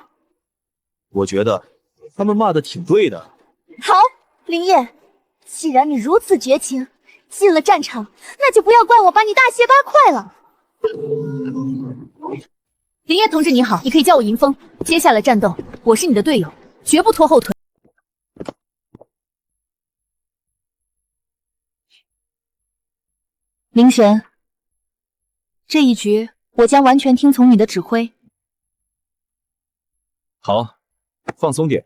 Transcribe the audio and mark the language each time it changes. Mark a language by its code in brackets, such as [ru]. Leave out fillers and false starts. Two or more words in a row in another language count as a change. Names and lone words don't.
[zh] 我覺得他們罵的挺對的。好，林業，既然你如此絕情，進了戰場，那就不要怪我把你大卸8塊了。林烨同志你好，你可以叫我银风。接下来戰鬥，我是你的隊友，絕不拖後腿。林神，這一局我將完全聽從你的指揮。好，放鬆點。